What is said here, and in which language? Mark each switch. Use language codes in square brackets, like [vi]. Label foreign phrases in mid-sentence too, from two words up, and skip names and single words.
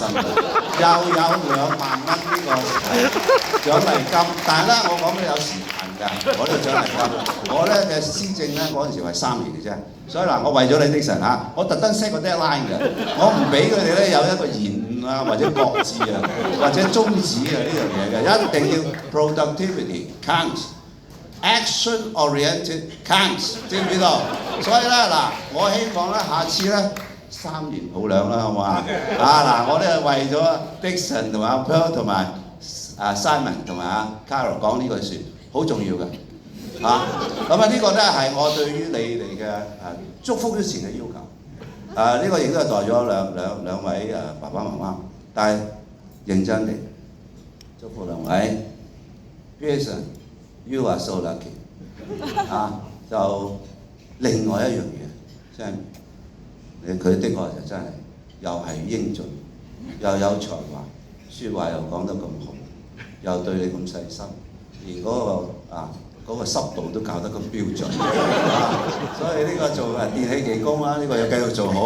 [yue] 生育，又有2萬蚊呢個獎勵金，但係咧我講俾你有時限㗎，我呢個獎勵金，我咧嘅施政咧嗰陣時係3年嘅啫，所以嗱我為咗你Dickson嚇，我特登 set 個 deadline 嘅，我唔俾佢哋咧有一個延誤啊或者擱置啊或者終止啊呢樣嘢嘅，一定要 [en] productivity counts。 Action-oriented counts， [yue] 知唔知道？所以咧嗱，我希望咧下次咧3年抱兩啦，好唔好啊？嗱，我咧為咗 Dickson 同埋阿 Pearl 同埋Simon 同埋阿 Carol 講呢句説，好重要嘅咁啊呢個咧係我對於你哋嘅祝福之前嘅要求。呢個亦都係代咗兩位爸爸媽媽，但係認真地祝福兩位 Pearson。 [en] You are so lucky [yue] 就另外一樣嘢，即係佢的確就真係又係英俊，又有才華，説話又講得咁好，又對你咁細心，連嗰個濕度都搞得咁標準，所以呢個做電氣技工啦，呢個要繼續做好。